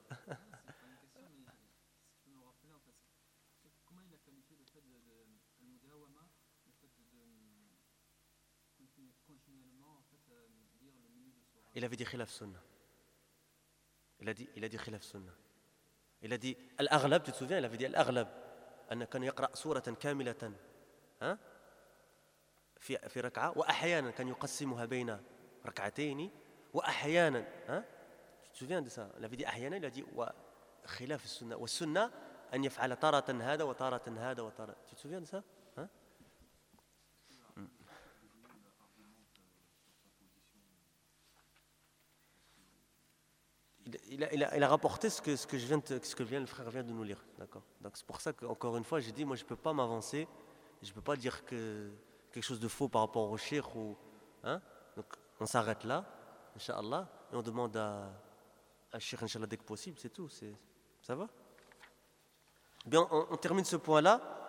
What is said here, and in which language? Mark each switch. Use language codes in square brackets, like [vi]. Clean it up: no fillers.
[fr] C'est pas une question, mais si tu peux me rappeler, parce que, comment il a qualifié le fait de Al-Mudawama, le fait de continuellement en fait, lire le menu de Sourah. Il avait dit Khilaf Sunna. Il a dit Khilaf Sunna. Il a dit Al-Aghlab, tu te souviens, il avait dit Al-Aghlab. [ar] أن كان يقرأ سورة كاملة في ركعة وأحيانا كان يقسمها بين ركعتين وأحيانا تتذكر هذا؟ لفدي أحيانا لفدي وخلاف السنة والسنة أن يفعل طارة هذا وطارة هذا وطارة تتذكر هذا؟ [fr] Il a rapporté ce que le frère vient de nous lire, d'accord. Donc c'est pour ça qu'encore une fois, j'ai dit, moi je peux pas m'avancer, je peux pas dire que quelque chose de faux par rapport au cheikh ou, Donc on s'arrête là, inshallah, et on demande à cheikh inshallah dès que possible, c'est tout. Ça va? Bien, on termine ce point là.